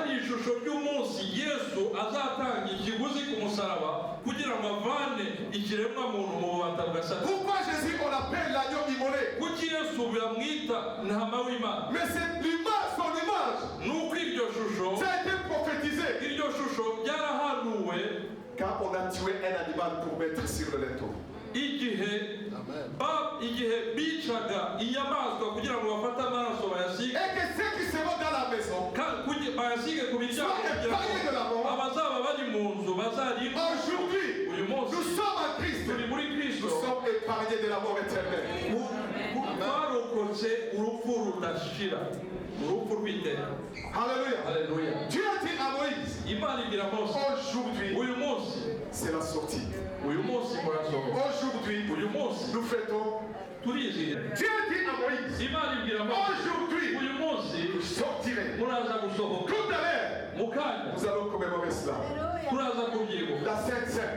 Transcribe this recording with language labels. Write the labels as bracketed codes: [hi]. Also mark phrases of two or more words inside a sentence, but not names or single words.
[fr] Pourquoi Jésus on l'appelle l'agneau immolé? Mais c'est l'image, son image. Ça a été prophétisé. Quand on a tué un animal pour mettre sur le linteau. [rw] igihe bicaga inyamaswa kugira ngo bafate amaraso bayasige bayasige ku miryango abazaba bari mu nzu bazarimba. Uyu munsi turi muri Kristo twarokotse urupfu rudashira, urupfu rw'iteka. Alléluia. Imana ibwira Mose, uyu munsi [fr] c'est la sortie. Aujourd'hui, nous fêtons. Dieu dit à Moïse, aujourd'hui, vous sortirez. Tout à l'heure, nous allons commémorer cela. La Sainte Seine.